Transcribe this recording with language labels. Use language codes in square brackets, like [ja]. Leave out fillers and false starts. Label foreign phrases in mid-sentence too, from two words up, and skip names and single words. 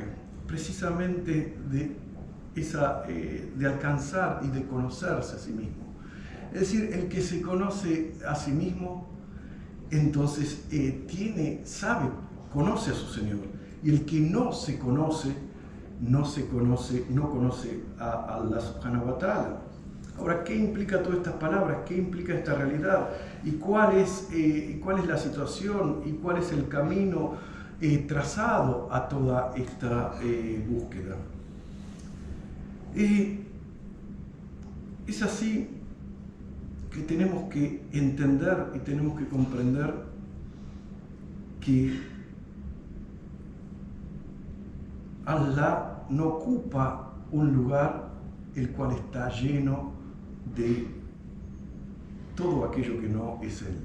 [es] Precisamente de alcanzar y de conocerse a sí mismo. Es decir, el que se conoce a sí mismo, entonces conoce a su Señor. Y el que no conoce a [ar] الله سبحانه وتعالى. [es] Ahora, ¿qué implica todas estas palabras? ¿Qué implica esta realidad? ¿Y cuál es la situación? ¿Y cuál es el camino trazado a toda esta búsqueda? Es así que tenemos que entender y tenemos que comprender que Allah no ocupa un lugar el cual está lleno de todo aquello que no es Él.